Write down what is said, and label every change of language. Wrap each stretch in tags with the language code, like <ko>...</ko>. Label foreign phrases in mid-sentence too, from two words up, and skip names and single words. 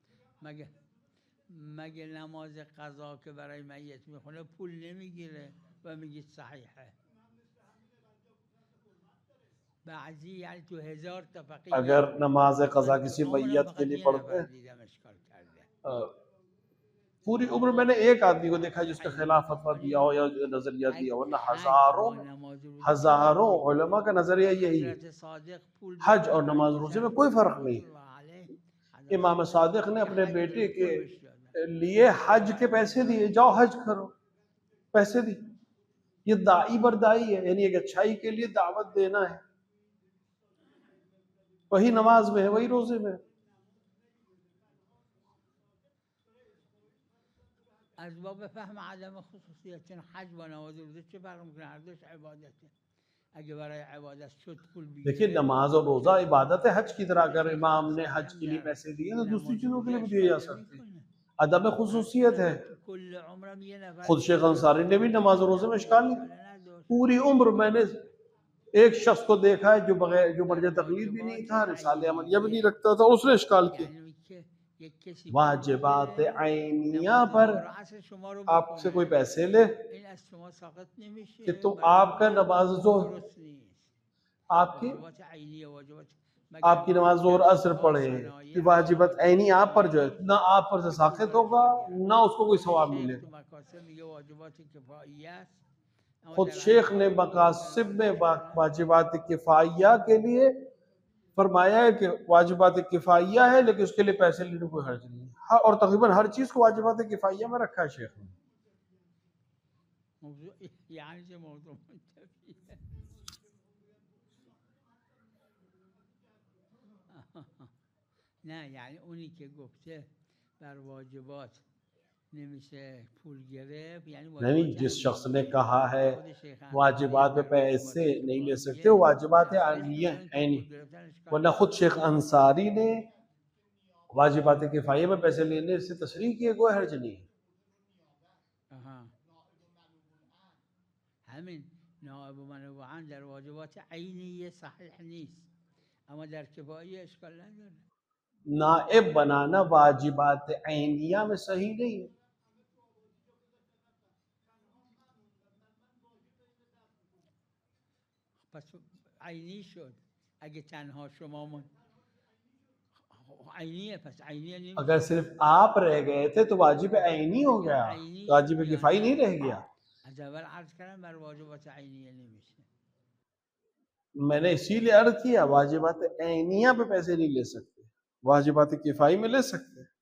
<fa>مگه نماز قضا که برای میت میخونه پول نمیگیره و میگید صحیحه؟ بعضی یعنی تو 1000 تا فقیه، اگر نماز قضا من کسی عمرم</fa> <ur>میت کے</ur> <fa>فقط</fa> <ur>لیے</ur> <fa>یه</fa> <ur>پڑھتے</ur> <fa>نفر</fa> <ur>ہیں،</ur> <fa>دیدم اشکال کرده۔</fa> <ur>پوری عمر میں نے ایک آدمی کو دیکھا جس کے خلاف فتویٰ دیا ہو یا نظریہ دیا ہو، ورنہ ہزاروں علماء کا نظریہ یہی ہے۔</ur> <fa>حضرت صادق پول</fa> <ur>حج اور نماز روزے میں کوئی فرق نہیں ہے۔ امام صادق نے اپنے بیٹے کے لیے حج کے پیسے دیے، جاؤ حج کرو، پیسے دی۔ یہ داعی بردائی ہے، یعنی ایک اچھائی کے لیے دعوت دینا ہے، وہی نماز میں ہے، وہی روزے میں ہے۔</ur> <fa>از باب فهم عدم خصوصیت، چون حج با نماز روزه چه فرق میکنه؟ هر دوش عبادته، اگه برای عبادت شد پول</fa> <ur>دیکھیے</ur> <fa>بگیره</fa> <ur>نماز اور روزہ عبادت ہے حج کی طرح، اگر امام نے حج کے لیے پیسے دیے تو دوسری چیزوں کے لیے بھی دیے جا سکتے ہیں، عدم خصوصیت ہے۔</ur> <fa>کل عمرم یه نفر</fa> <ur>خود شیخ انصاری نے بھی نماز اور روزے میں اشکال نہیں کیا۔ پوری عمر میں نے ایک شخص کو دیکھا ہے جو مرجع تقلید بھی نہیں تھا، رسالہ عملیہ بھی نہیں رکھتا تھا، اس نے اشکال کیا۔ واجبات عینیہ پر آپ سے کوئی پیسے لے</ur> <fa>این از شما ساقط نمیشه،</fa> <ur>کہ تم آپ کا نماز ظہر،</ur> <fa>درست نیست۔</fa> <ur>آپ کی</ur> <fa>واجبات عینیه، واجبات</fa> <ur>آپ کی نماز ظہر عصر پڑھے کہ واجبات عینی آپ پر جو ہے نہ آپ پر سے ساقط ہوگا نہ اس کو کوئی ثواب ملے تو گا۔</ur> <fa>مکاسب میگه واجبات کفاییه است، اما خود در</fa> <ur>شیخ نے مقاصد میں واجبات کفائیہ کے لیے فرمایا ہے کہ واجبات کفائیہ ہے لیکن اس کے لیے پیسے لینے کوئی حرج نہیں ہے، اور تقریباً ہر چیز کو واجبات کفائیہ میں رکھا ہے شیخ نے۔</ur> <fa>موضوع یعنی چه موضوع منتفیه؟ نه یعنی اونی که گفته بر واجبات نمیشه پول گرفت، یعنی</fa> <ur>نہیں، جس شخص نے کہا ہے واجبات پہ پیسے نہیں لے سکتے، وہ واجبات عینیہ عینی، ورنہ خود شیخ انصاری نے واجبات کفایہ میں پیسے لینے سے تصریح کی ہے، کوئی حرج نہیں ہے۔</ur> <fa>همین نائب منوعاً در واجبات عینیه صحیح نیست، اما در کفاییه اشکال نداره۔</fa> <ur>نائب بنانا واجبات عینیہ میں صحیح نہیں ہے۔</ur> <fa>پس عینی شد اگه تنها شما عینیه، پس عینیه نمیشه۔</fa> <ur>اگر صرف آپ رہ گئے تھے تو واجب عینی ہو گیا، واجب کفائی نہیں رہ گیا۔</ur> <fa>از اول عرض کردم بر واجبات عینیه نمیشه۔</fa> <ur>میں نے اسی لیے عرض کیا واجبات عینیہ پہ پیسے نہیں لے سکتے، واجبات کفائی میں لے سکتے۔</ur>